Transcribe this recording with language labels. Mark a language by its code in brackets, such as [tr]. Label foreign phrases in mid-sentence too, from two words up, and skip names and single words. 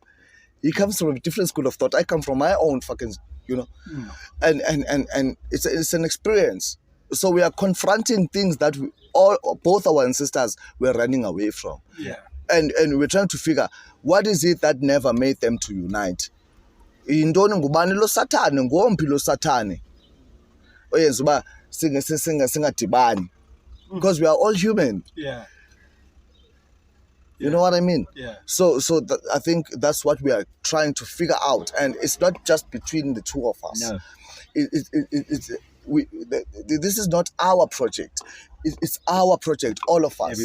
[en] He comes from a different school of thought. I come from my own fucking, and it's an experience. So we are confronting things that both our ancestors were running away from. Yeah. And we're trying to figure what is it that never made them to unite. [xh] Indoni ngubani lo Sathane, ngomphi lo Sathane oyenza uba singadibani, [en] because we are all human. Yeah. You know what I mean? Yeah. So I think that's what we are trying to figure out, and it's not just between the two of us. No. This is not our project. It's our project, all of us.